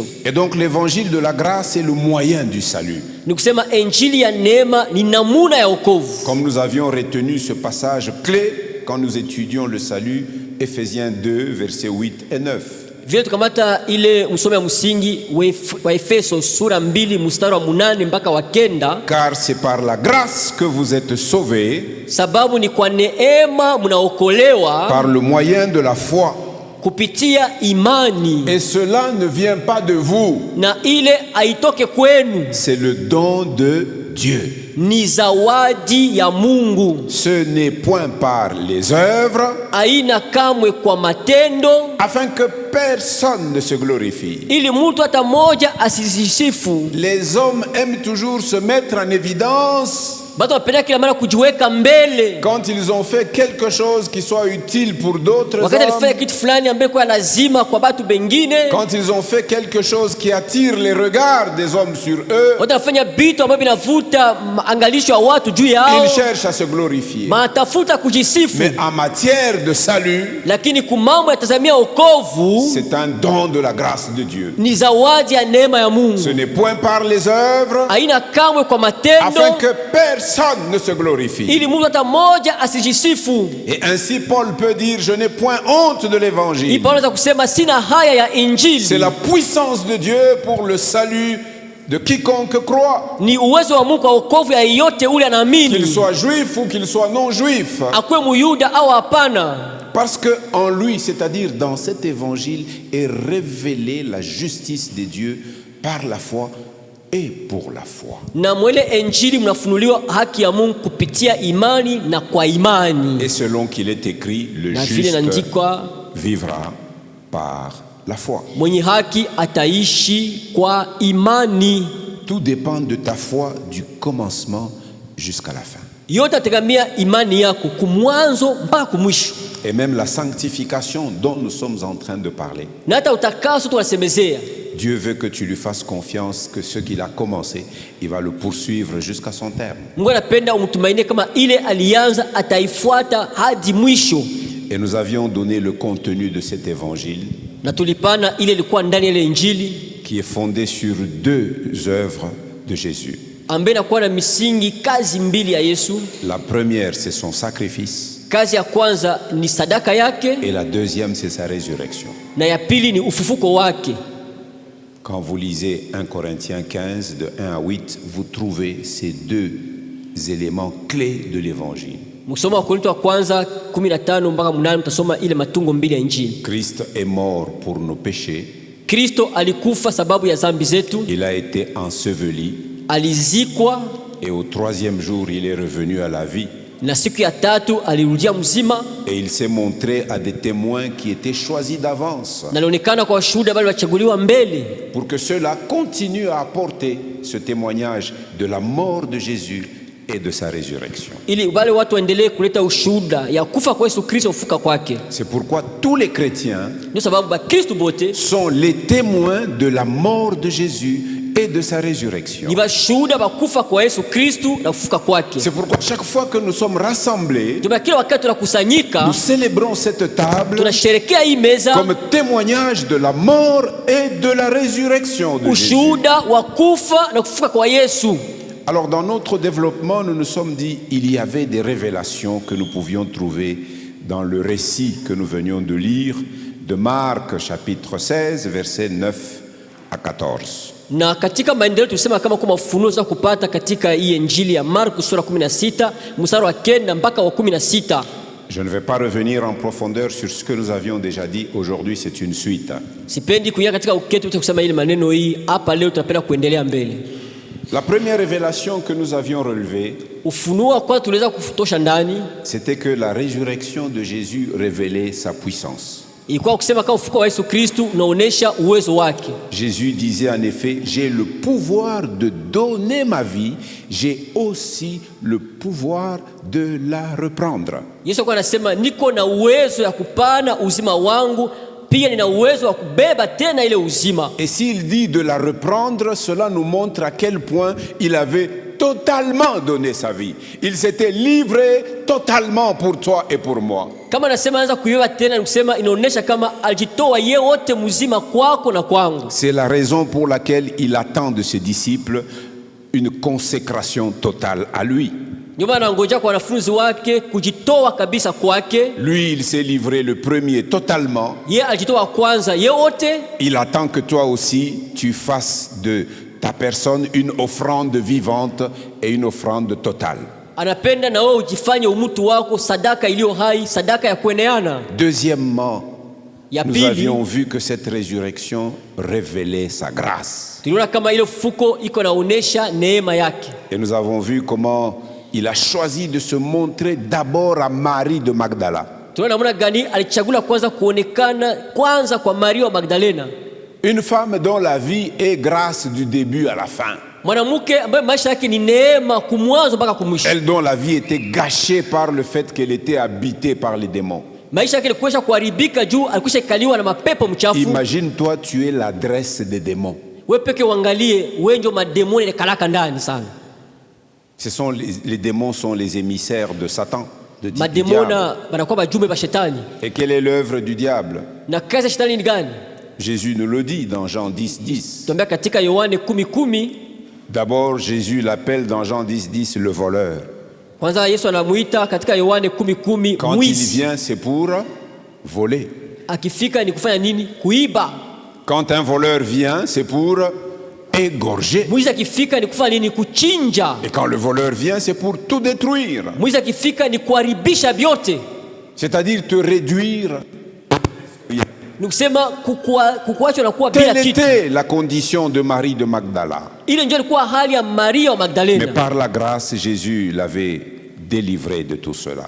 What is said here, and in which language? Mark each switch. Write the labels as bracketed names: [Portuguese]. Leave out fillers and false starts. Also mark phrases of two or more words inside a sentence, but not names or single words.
[French] Et donc l'évangile de la grâce est le moyen du salut. [Swahili] Ni kusema injili ya neema ni namuna ya wokovu. [French] Comme nous avions retenu ce passage clé quand nous étudions le salut, Éphésiens 2, versets 8 et 9. [Swahili] Vile tukamata ile msomo ya msingi wa Efeso sura 2 mstari wa 8 mpaka wa 9. [French] Car c'est par la grâce que vous êtes sauvés, [Swahili] sababu ni kwa neema mnaokolewa [French] par le moyen de la foi. [Swahili] kupitia imani. [French] Et cela ne vient pas de vous. [Swahili] Na ile haitoke kwenu. [French] C'est le don de Dieu. [Swahili] Ni zawadi ya Mungu. [French] Ce n'est point par les œuvres, [Swahili] haina kamwe kwa matendo, [French] afin que personne ne se glorifie. [Swahili] ili mtu hata moja asijisifu. [French] Les hommes aiment toujours se mettre en évidence [Swahili] Batu wapenda kila mara kujiweka mbele [French] quand ils ont fait quelque chose qui soit utile pour d'autres [Swahili] wakati alifanya [French] hommes, [Swahili] kitu fulani ambaye kwa lazima kwa batu bengine, [French] quand ils ont fait quelque chose qui attire les regards des hommes sur eux, [Swahili] wakati alifanya vitu ambavyo vinavuta angalisho ya watu juu yao, [French] ils cherchent à se glorifier. [Swahili] matafuta kujisifu. [French] Mais en matière de salut, [Swahili] Lakini kumambo yatazamia wokovu, [French] c'est un don de la grâce de Dieu. [Swahili] ni zawadi ya neema ya Mungu. [French] Ce n'est point par les œuvres, [Swahili] haina kamwe kwa matendo, [French] afin que personne ne se glorifie. [Swahili] ili mtu hata moja asijisifu. [French] Et ainsi Paul peut dire: je n'ai point honte de l'évangile. [Swahili] Paulo anaweza kusema sina haya ya injili. [French] C'est la puissance de Dieu pour le salut de quiconque croit, [Swahili] Ni uwezo wa Mungu kwa wokovu ya yote ule anaamini, [French] qu'il soit juif ou qu'il soit non juif. [Swahili] akwe muyuda au hapana. [French] Parce que en lui, c'est-à-dire dans cet évangile, est révélée la justice de Dieu par la foi et pour la foi. [Swahili] Na mwele injili mnafunuliwa haki ya Mungu kupitia imani na kwa imani. [French] Et selon qu'il est écrit, le [Swahili] Na vile [French] juste [Swahili] inaandikwa, [French] vivra par la foi. [Swahili] mwenye haki ataishi kwa imani. [French] Tout dépend de ta foi du commencement jusqu'à la fin. [Swahili] Yote ategamia imani yako kumwanzo mpaka kumwisho. [French] Et même la sanctification dont nous sommes en train de parler. [Swahili] Na hata utakaso tunasemezea, [French] Dieu veut que tu lui fasses confiance, que ce qu'il a commencé, il va le poursuivre jusqu'à son terme. [Swahili] Mungu anapenda umtumainie kama ile alianza ataifuata hadi mwisho. [French] Et nous avions donné le contenu de cet évangile, [Swahili] Na tulipana ile ilikuwa ndani ya ile injili [French] qui est fondé sur deux œuvres de Jésus. [Swahili] ambaye inakuwa na misingi kazi mbili ya Yesu. [French] La première, c'est son sacrifice, [Swahili] Kazi ya kwanza ni sadaka yake, [French] et la deuxième, c'est sa résurrection. [Swahili] na ya pili ni ufufuko wake. [French] Quand vous lisez 1 Corinthiens 15, de 1 à 8, vous trouvez ces deux éléments clés de l'évangile. [Swahili] Msoma wa Korinto wa kwanza 15 mpaka 8 mtasoma ile matungo mbili ya injili. [French] Christ est mort pour nos péchés, [Swahili] Kristo alikufa sababu ya dhambi zetu, [French] il a été enseveli, [Swahili] alizikwa, [French] et au troisième jour, il est revenu à la vie. [Swahili] na siku ya tatu alirudia mzima, [French] Et il s'est montré à des témoins qui étaient choisis d'avance, [Swahili] na alionekana kwa washuhuda bali wachaguliwa mbele, [French] pour que ceux-là continuent à apporter ce témoignage de la mort de Jésus et de sa résurrection. [Swahili] ili wale watu waendelee kuleta ushuhuda ya kufa kwa Yesu Kristo, ufuka kwake. [French] C'est pourquoi tous les chrétiens [Swahili] Ndio sababu Bakristo bote [French] sont les témoins de la mort de Jésus et de sa résurrection. [Swahili] ni bashuhuda bakufa kwa Yesu Kristo na kufuka kwake. [French] C'est pourquoi chaque fois que nous sommes rassemblés, [Swahili] Ndio kila wakati tunakusanyika [French] nous célébrons cette table [Swahili] tunasherekea hii meza [French] comme témoignage de la mort et de la résurrection de Jésus. [Swahili] ushuhuda wa kufa na kufuka kwa Yesu. [French] Alors dans notre développement, nous nous sommes dit il y avait des révélations que nous pouvions trouver dans le récit que nous venions de lire de Marc chapitre 16 versets 9 à 14. [Swahili] Na katika maendeleo tulisema kama kwa mafunuo za kupata katika hii Injili ya Marko sura 16 mstari wa 9 mpaka wa 16. [French] Je ne vais pas revenir en profondeur sur ce que nous avions déjà dit. Aujourd'hui, c'est une suite. [Swahili] Sipendi kuingia katika uketi kusema ile maneno hii hapa leo, tunapenda kuendelea mbele. [French] La première révélation que nous avions relevée, [Swahili] Ufunuo kwa tuliweza kufutosha ndani [French] c'était que la résurrection de Jésus révélait sa puissance. [Swahili] ilikuwa kusema kama ufufuko wa Yesu Kristo unaonesha uwezo wake. [French] Jésus disait en effet, j'ai le pouvoir de donner ma vie, j'ai aussi le pouvoir de la reprendre. [Swahili] Yesu alikuwa anasema niko na uwezo ya kupana uzima wangu, pia nina uwezo wa kubeba tena ile uzima. [French] Et s'il dit de la reprendre, cela nous montre à quel point il avait totalement donné sa vie. Il s'était livré totalement pour toi et pour moi. [Swahili] Kama anasema anza kuiwa tena, ni kusema inaonesha kama alijitoa yeye wote mzima kwako na kwangu. [French] C'est la raison pour laquelle il attend de ses disciples une consécration totale à lui. [Swahili] Ndio maana angoja kwa wanafunzi wake kujitoa kabisa kwake. [French] Lui, il s'est livré le premier totalement. [Swahili] Yeye alijitoa kwanza yeye wote. [French] Il attend que toi aussi tu fasses de ta personne une offrande vivante et une offrande totale. [Swahili] Anapenda na wewe ujifanye umutu wako sadaka iliyo hai, sadaka ya kueneana. [French] Deuxièmement, [Swahili] Ya [French] nous [Swahili] pili, [French] avions vu que cette résurrection révélait sa grâce. [Swahili] tuliona kama ile fuko iko naonesha neema yake. [French] Et nous avons vu comment il a choisi de se montrer d'abord à Marie de Magdala. [Swahili] Tunaona namna gani alichagula kwanza kuonekana kwanza kwa Maria wa Magdalena. [French] Une femme dont la vie est grâce du début à la fin. [Swahili] Mwanamke ambaye maisha yake ni neema kumwanzo mpaka kumwisho. [French] Elle dont la vie était gâchée par le fait qu'elle était habitée par les démons. [Swahili] Maisha yake ilikuwa kuharibika juu alikuwa kaliwa na mapepo mchafu. [French] Imagine-toi, tu es l'adresse des démons. [Swahili] Wewe peke uangalie, wewe ndio mademoni ile kalaka ndani sana. [French] Ce sont les démons sont les émissaires de Satan, du diable. [Swahili] Mademona banakuwa bajumbe ba shetani. [French] Et quelle est l'œuvre du diable? [Swahili] Na kazi ya shetani ni gani? [French] Jésus nous le dit dans Jean 10, 10. [Swahili] Tuambia katika Yohane 10:10. [French] D'abord, Jésus l'appelle dans Jean 10, 10 le voleur. [Swahili] Kwanza Yesu anamuita katika Yohane 10:10 [French] Quand il [Swahili] mwizi. [French] vient, c'est pour voler. [Swahili] Akifika ni kufanya nini? Kuiba. [French] Quand un voleur vient, c'est pour égorger. [Swahili] Mwizi akifika ni kufanya nini? Kuchinja. [French] Et quand le voleur vient, c'est pour tout détruire. [Swahili] Mwizi akifika ni kuharibisha vyote. [French] C'est-à-dire te réduire. [Swahili] Ni kusema kukuacha na kuwa bila [French] Telle [Swahili] kitu. [French] était la condition de Marie de Magdala. [Swahili] Ile ndio ilikuwa hali ya Maria wa [French] Mais [Swahili] Magdalena. [French] par la grâce, Jésus l'avait délivré de tout cela.